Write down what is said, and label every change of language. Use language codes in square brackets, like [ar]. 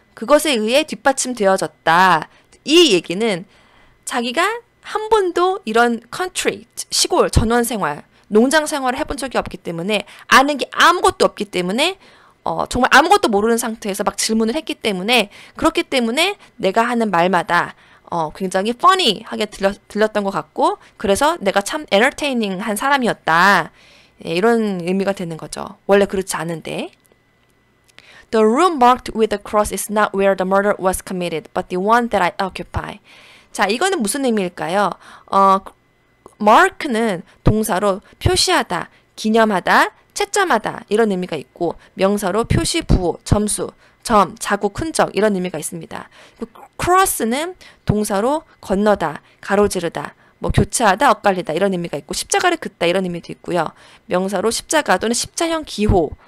[ko] 그것에 의해 뒷받침되어졌다. 이 얘기는 자기가 한 번도 이런 country, 시골, 전원 생활, 농장 생활을 해본 적이 없기 때문에 아는 게 아무것도 없기 때문에 정말 아무것도 모르는 상태에서 막 질문을 했기 때문에 그렇기 때문에 내가 하는 말마다 굉장히 funny하게 들렸던 것 같고 그래서 내가 참 entertaining한 사람이었다. 예, 이런 의미가 되는 거죠. 원래 그렇지 않은데. [en] The room marked with the cross is not where the murder was committed, but the one that I occupy. [ko] 자, 이거는 무슨 의미일까요? mark는 동사로 표시하다, 기념하다, 채점하다 이런 의미가 있고 명사로 표시, 부호, 점수, 점, 자국, 흔적 이런 의미가 있습니다. cross는 동사로 건너다, 가로지르다, 뭐 교차하다, 엇갈리다 이런 의미가 있고 십자가를 긋다 이런 의미도 있고요. 명사로 십자가 또는 십자형 기호,